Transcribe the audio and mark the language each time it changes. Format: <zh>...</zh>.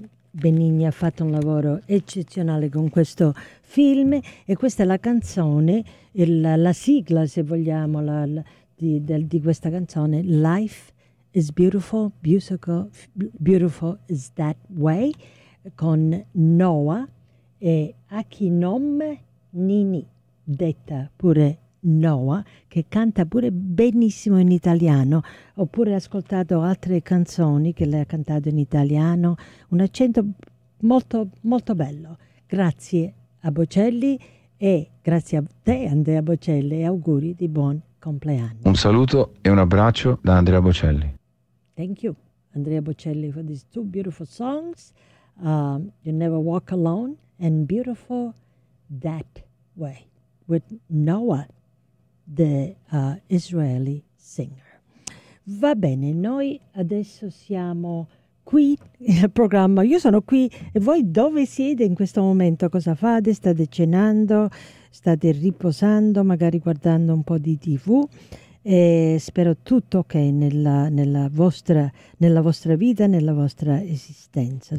<it>Benigni ha fatto un lavoro eccezionale con questo film e questa è la canzone, la sigla, se vogliamo, di questa canzone, Life is Beautiful, Beautiful, Beautiful is That Way, con Noah e Akinome Nini, detta pure Noah, che canta pure benissimo in italiano. Ho pure ascoltato altre canzoni che lei ha cantato in italiano, un accento molto molto bello. Grazie a Bocelli e grazie a te Andrea Bocelli e auguri di buon compleanno. Un saluto e un abbraccio da Andrea Bocelli.</it> <en>Thank you Andrea Bocelli for these two beautiful songs, You Never Walk Alone and Beautiful That Way with Noah, the Israeli singer.</en> <it>Va bene, noi adesso siamo qui nel programma. Io sono qui e voi dove siete in questo momento? Cosa fate? State cenando? State riposando? Magari guardando un po' di TV? E spero tutto ok nella vostra vita, nella vostra esistenza.</it>